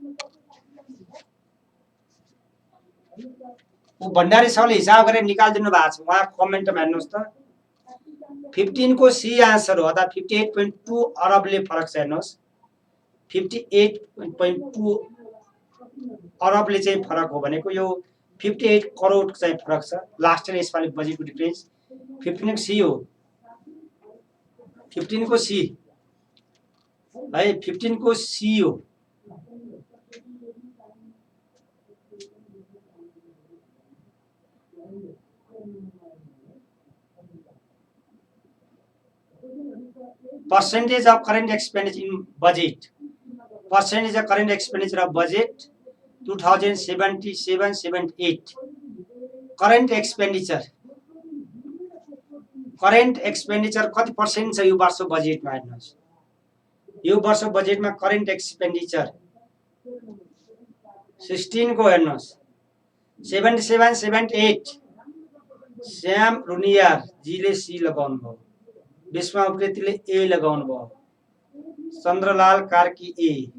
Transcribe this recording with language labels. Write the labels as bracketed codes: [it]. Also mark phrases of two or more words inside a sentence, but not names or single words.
[ne] ऊ भण्डारी सरले हिसाब गरेर निकालिदिनु भएको छ, उहाँ कमेन्टमा हेर्नुहोस् त। 15 को सी आन्सर हो, अथवा 58.2 अरबले फरक छ। हेर्नुहोस् 58.2 अरबले चाहिँ फरक हो भनेको, यो 58 करोड चाहिँ फरक छ। [en] last year [ne] यसपालि बजेटको डिफरेन्स 15 को सी हो, 15 को सी है, 15 को सी हो। [en] Percentage of current expenditure in budget, percentage of current expenditure of budget 2077-78, current expenditure [ne] कति पर्सेन्ट छ यो वर्षको बजेटमा? हेर्नुहोस् यो वर्षको बजेटमा [en] current expenditure [ne] 16 को हेर्नुहोस् 77 78, श्याम रुनियार जीले सी लगाउनु भयो, विश्व उप्रेतीले ए लगाउनु भयो, चन्द्रलाल कार्की ए।